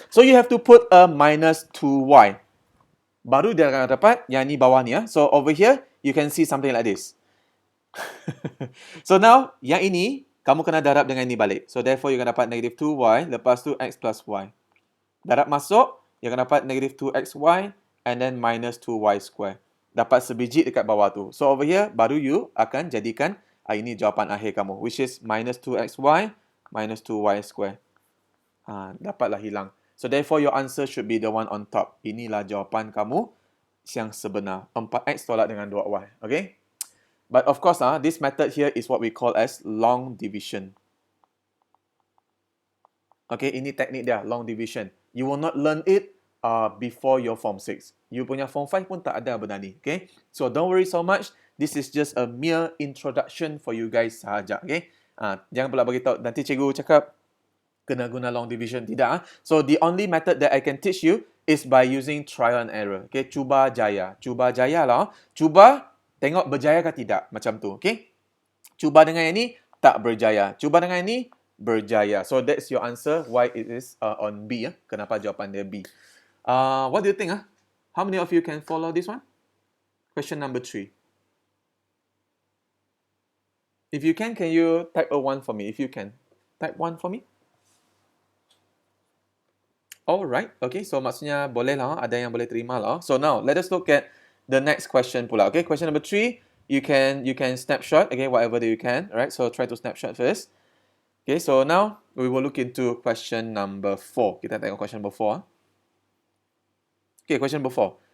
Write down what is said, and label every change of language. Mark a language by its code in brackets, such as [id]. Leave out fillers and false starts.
[en] So you have to put a minus 2y. [ms] Baru dia akan dapat yang ni bawah ni. [en] So over here, you can see something like this. So now, [ms] yang ini, kamu kena darab dengan ini balik. [en] So therefore, [ms] you akan dapat negative 2y, lepas tu x plus y. Darab masuk, you akan dapat negative 2xy, [en] and then minus 2y square. [ms] Dapat sebiji dekat bawah tu. [en] So over here, [ms] baru you akan jadikan ini jawapan akhir kamu, [en] which is minus 2xy, minus 2y square. [ms] Dapatlah hilang. [en] So therefore, your answer should be the one on top. [ms] Inilah jawapan kamu yang sebenar. 4x tolak dengan 2y. Okay? [en] But of course, this method here is what we call as long division. Okay, [ms] ini teknik dia, [en] long division. You will not learn it before your Form 6. [ms] You punya Form 5 pun tak ada benda ni. Okay? [en] So don't worry so much. This is just a mere introduction for you guys sahaja. Okay? [ms] Jangan pula beritahu. Nanti cikgu cakap, kena guna long division. Tidak. [en] So the only method that I can teach you is by using trial and error. [ms] Okay, cuba jaya. Cuba jaya lah. Cuba tengok berjaya ke tidak. Macam tu. Okay. Cuba dengan ini tak berjaya. Cuba dengan ini berjaya. [en] So that's your answer why it is on B. [ms] Kenapa jawapan dia B. [en] What do you think? How many of you can follow this one? Question number 3. If you can you type a 1 for me? If you can. Type 1 for me. [ms] Alright, okay, so maksudnya boleh lah, ada yang boleh terima lah. [en] So now, let us look at the next question pula. Okay, question number 3, you can snapshot, okay, whatever that you can. Alright, so try to snapshot first. Okay, so now we will look into question number 4. [ms] Kita tengok [en] question number 4. Okay, question number 4.